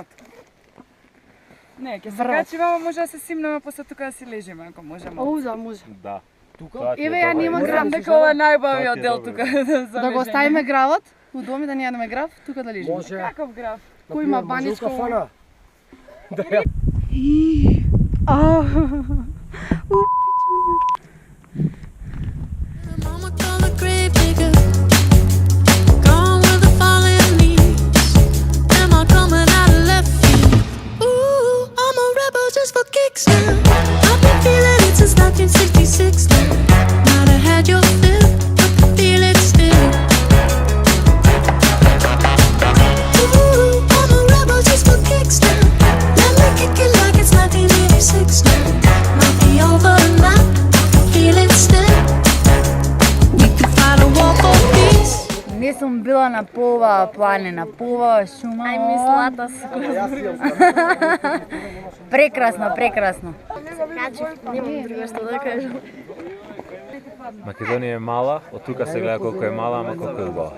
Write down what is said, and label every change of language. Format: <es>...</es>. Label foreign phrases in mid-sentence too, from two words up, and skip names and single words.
<mk>Не, ќе се Врв. качиме, ама може да се симнеме после тука да си лежиме, ако можеме. Оуза, може. Да. Тука? Еве ја нема грав. Знам дека ова е најубавиот дел тука за Да го лежење. ставиме гравот у доми да не јадеме грав, тука да лежиме. Може. Каков граф? Кој има Например, може у баничко? кафана.</mk> <en>Mama called a grave digger, gone with the falling leaves. Am I coming out of left field? Ooh, I'm a rebel just for kicks now. I've been feeling it since 1966 now. Might have had your fill, but I feel it still. Ooh, I'm a rebel just for kicks now. Let me kick it like it's 1986 now. Might be over now, I feel it still. We could fight a war for peace.</en> <mk>Не сум била на поова планина, поова шума. Ај мислата се. Прекрасно, прекрасно. Немам друго што да кажам. Македонија е мала, од тука се гледа колку е мала, ама колку е убава.</mk>